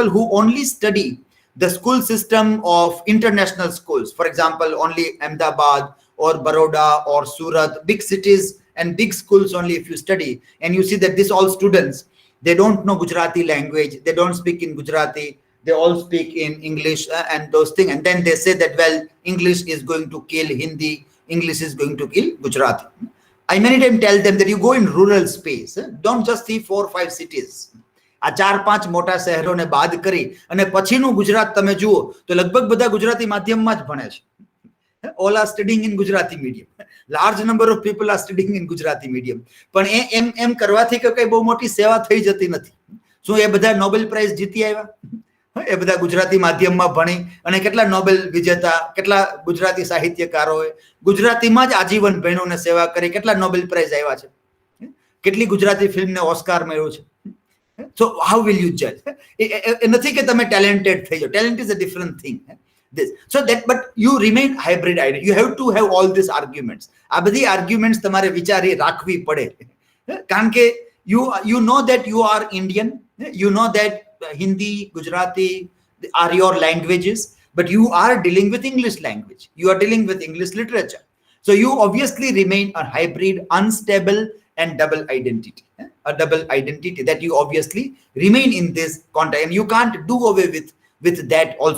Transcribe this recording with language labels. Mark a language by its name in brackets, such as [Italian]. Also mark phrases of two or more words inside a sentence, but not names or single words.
[English] who only study the school system of international schools, for example, only Ahmedabad or Baroda or Surat, big cities and big schools only if you study, and you see that these all students, they don't know Gujarati language, they don't speak in Gujarati, they all speak in English and those things, and then they say that, well, English is going to kill Hindi, English is going to kill Gujarati. I many times tell them that you go in rural space, don't just see 4 or 5 cities. [Gujarati] આ 4-5 મોટા શહેરોને બાદ કરી અને પછીનું ગુજરાત તમે જુઓ તો લગભગ બધા ગુજરાતી માધ્યમમાં જ ભણે છે. [English] All are studying in Gujarati medium. Large number of people are studying in Gujarati medium. [Gujarati] પણ એમ કરવાથી કે કઈ બહુ મોટી સેવા થઈ જતી નથી. શું એ બધા નોબેલ પ્રાઇઝ જીતી આવ્યા? એ બધા ગુજરાતી માધ્યમમાં ભણી અને કેટલા નોબેલ વિજેતા, કેટલા ગુજરાતી સાહિત્યકારોએ ગુજરાતીમાં જ આજીવન ભણ્યું સેવા કરી, કેટલા નોબેલ પ્રાઇઝ આવ્યા છે, કેટલી ગુજરાતી ફિલ્મને ઓસ્કાર મળ્યો છે. [English] So how will you judge? Nothing [Gujarati] કે તમે talented થઈ જાઓ. [English] Talent is a different thing. This. So that, but you remain hybrid identity. You have to have all these arguments. [Gujarati] આ બધી arguments તમારે વિચારી રાખવી પડે. કારણ કે [English] you know that you are Indian. You know that Hindi, Gujarati are your languages, but you are dealing with English language. You are dealing with English literature. So you obviously remain a hybrid, unstable and double identity. A double identity that you obviously remain in this context, and you can't do away with that also.